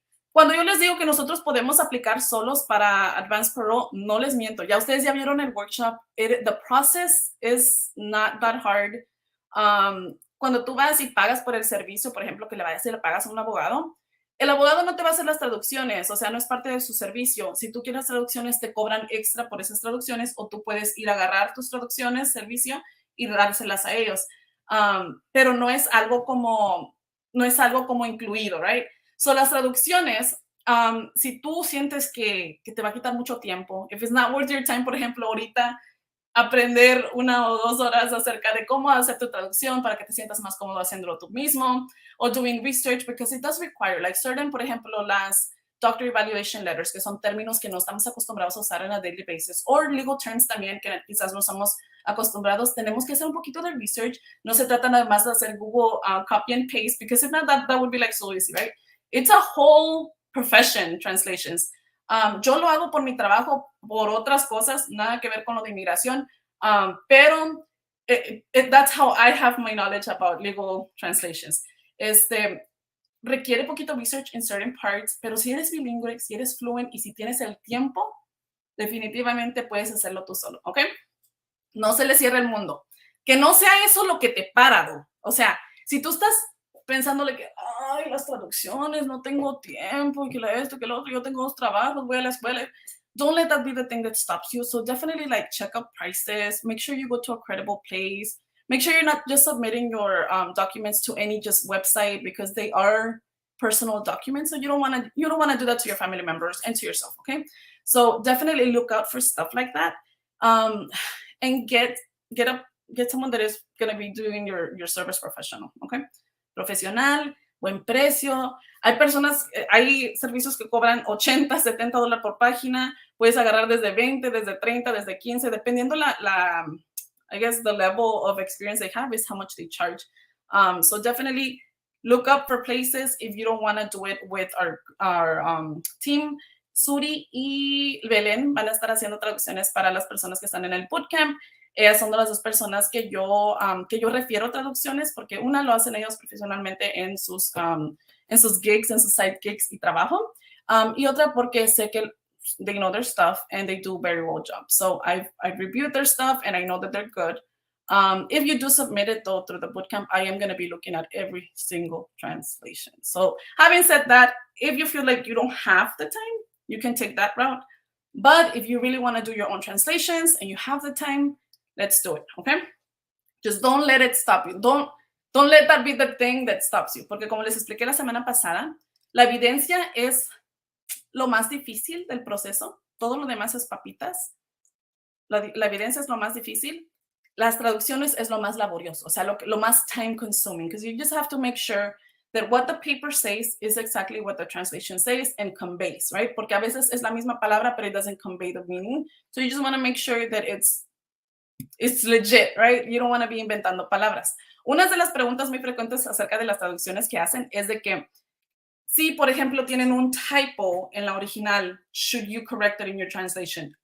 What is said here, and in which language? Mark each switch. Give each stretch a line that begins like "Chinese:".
Spanish: Cuando yo les digo que nosotros podemos aplicar solos para Advance Parole, no les miento. Ya ustedes ya vieron el workshop.
English: The process is not that hard.
Spanish: Cuando tú vas y pagas por el servicio, por ejemplo, que le pagas a un abogado, el abogado no te va a hacer las traducciones, o sea, no es parte de su servicio. Si tú quieres traducciones, te cobran extra por esas traducciones o tú puedes ir a agarrar tus traducciones, servicio, y dárselas a ellos. Pero no es algo como incluido, right? So, las traducciones, si tú sientes que te va a quitar mucho tiempo,
English: if it's not worth your time,
Spanish: por ejemplo, ahorita, aprender 1 o 2 horas acerca de cómo hacer tu traducción para que te sientas más cómodo haciéndolo tú mismo, o
English: doing research, because it does require, like certain,
Spanish: por ejemplo, las doctor evaluation letters, que son términos que no estamos acostumbrados a usar en
English: a daily basis,
Spanish: o legal terms también, que quizás no estamos acostumbrados, tenemos que hacer un poquito de research. No se trata nada más de hacer
English: Google copy and paste, because if not, that would be like so easy, right? It's a whole profession, translations.
Spanish: Yo lo hago por mi trabajo, por otras cosas, nada que ver con lo de inmigración, pero
English: that's how I have my knowledge about legal translations.
Spanish: Requiere poquito research
English: in certain parts,
Spanish: pero si eres bilingüe, si eres fluent y si tienes el tiempo, definitivamente puedes hacerlo tú solo, ¿ok? No se le cierra el mundo. Que no sea eso lo que te para, o sea, si tú estás pensándole que, ay, las traducciones, no tengo tiempo, y que esto, que lo otro, yo tengo 2 trabajos, voy a la escuela.
English: Don't let that be the thing that stops you. So definitely like check out prices, make sure you go to a credible place, make sure you're not just submitting your documents to any just website, because they are personal documents. So you don't want to do that to your family members and to yourself, okay? So definitely look out for stuff like that, and get someone that is going to be doing your service professional, okay?
Spanish: Profesional, buen precio. Hay servicios que cobran $80, $70 por página, puedes agarrar desde 20, desde 30, desde 15, dependiendo
English: I guess the level of experience they have is how much they charge. So definitely look up for places if you don't want to do it with our team.
Spanish: Suri y Belén van a estar haciendo traducciones para las personas que están en el bootcamp. Ellas son de las dos personas que yo refiero traducciones, porque una lo hacen ellos profesionalmente en sus gigs, en sus side gigs y trabajo. Y otra porque sé que
English: they know their stuff and they do very well job. So I've reviewed their stuff and I know that they're good. If you do submit it though through the bootcamp, I am going to be looking at every single translation. So having said that, if you feel like you don't have the time, you can take that route. But if you really want to do your own translations and you have the time, let's do it, okay? Just don't let it stop you. Don't let that be the thing that stops you.
Spanish: Porque como les expliqué la semana pasada, la evidencia es lo más difícil del proceso. Todo lo demás es papitas. La evidencia es lo más difícil. Las traducciones es lo más
English: laborioso, o sea, lo más time consuming, because you just have to make sure that what the paper says is exactly what the translation says and conveys, right?
Spanish: Porque a veces es la misma palabra,
English: but it doesn't convey the meaning. So you just want to make sure that it's legit, right? You don't want to be
Spanish: inventando palabras. Una de las preguntas muy frecuentes acerca de las traducciones que hacen es de que si, por ejemplo, tienen un typo en la original,
English: should you correct it in your translation?